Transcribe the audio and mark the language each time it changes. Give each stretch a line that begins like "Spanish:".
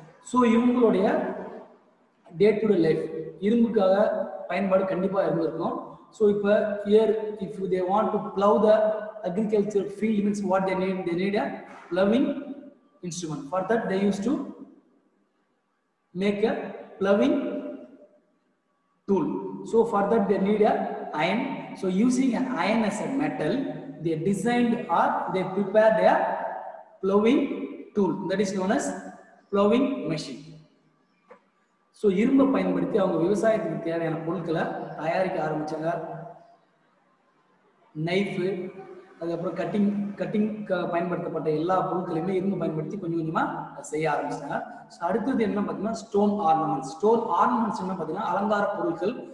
Tamil: So இவங்களுடைய day to day life இரும்புக்காக பயன்பாடு கண்டிப்பாக இருந்திருக்கும்.
English: So இப்போ here if they want to plough the agriculture field means what they need a ploughing instrument. For that they use to make a ploughing tool. So for that they need a iron. So using an iron as a metal, they designed or they prepared a ploughing tool that is known as ploughing machine.
Tamil: So இரும்பை பயன்படுத்தி அவங்க விவசாயத்துக்கு தேவையான பொருட்களை தயாரிக்க ஆரம்பிச்சாங்க. Knife, அதுக்கப்புறம் cutting பயன்படுத்தப்பட்ட எல்லா பொருட்களையுமே இரும்பு பயன்படுத்தி கொஞ்சம் கொஞ்சமா செய்ய ஆரம்பிச்சாங்க. ஸோ அடுத்தது என்ன பார்த்தீங்கன்னா ஸ்டோன் ஆர்னமெண்ட்ஸ். ஸ்டோன் ஆர்னமெண்ட்ஸ் என்ன பார்த்தீங்கன்னா அலங்கார பொருட்கள்.